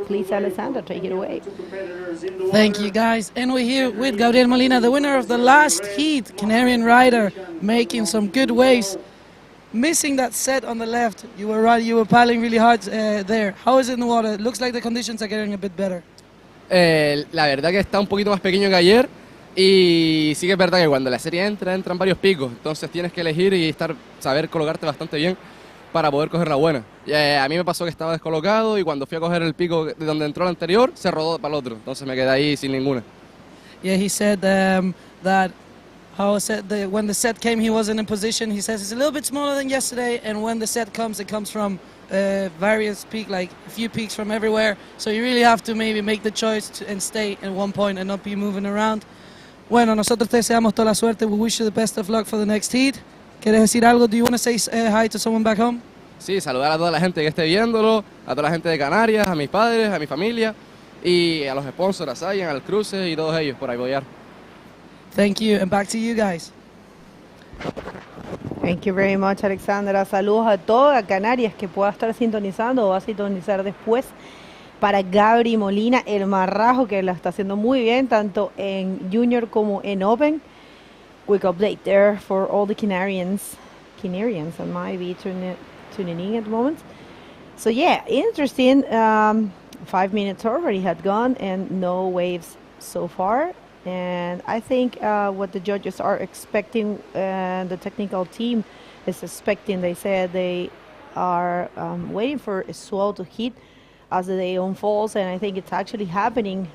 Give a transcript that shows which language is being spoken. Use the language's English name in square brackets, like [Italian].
[English] Please, Alexander, take it away. Thank you, guys. And we're here with Gabriel Molina, the winner of the last heat, Canarian rider, making some good waves. Missing that set on the left. You were right, you were paddling really hard there. How is it in the water? It looks like the conditions are getting a bit better. [Spanish] La verdad que está un poquito más pequeño que ayer, y sí que es verdad que cuando la serie entran varios picos, entonces tienes que elegir y saber colocarte bastante bien para poder coger la buena. A mí me pasó que estaba descolocado y cuando fui a coger el pico de donde entró el anterior, se rodó para el otro, entonces me quedé ahí sin ninguna. [English] Yeah, he said that how when the set came, he wasn't in position. He says it's a little bit smaller than yesterday, and when the set comes, it comes from various peaks, like a few peaks from everywhere. So you really have to maybe make the choice and stay in one point and not be moving around. [Spanish] Bueno, nosotros te deseamos toda la suerte. [English] We wish you the best of luck for the next heat. [Spanish] ¿Quieres decir algo? [English] Do you want to say hi to someone back home? [Spanish] Sí, saludar a toda la gente que esté viéndolo, a toda la gente de Canarias, a mis padres, a mi familia y a los sponsors, a Sayan, al Cruce y todos ellos por apoyar. [English] Thank you, and back to you guys. Thank you very much, Alexandra. [Spanish] Saludos a toda Canarias que pueda estar sintonizando o va a sintonizar después. Para Gabri Molina, el marrajo que la está haciendo muy bien, tanto en Junior como en Open. [English] Quick update there for all the Canarians that might be tuning in at the moment. So yeah, interesting. 5 minutes already had gone and no waves so far. And I think what the judges are expecting, the technical team is expecting, they said they are waiting for a swell to hit as the day unfolds, and I think it's actually happening.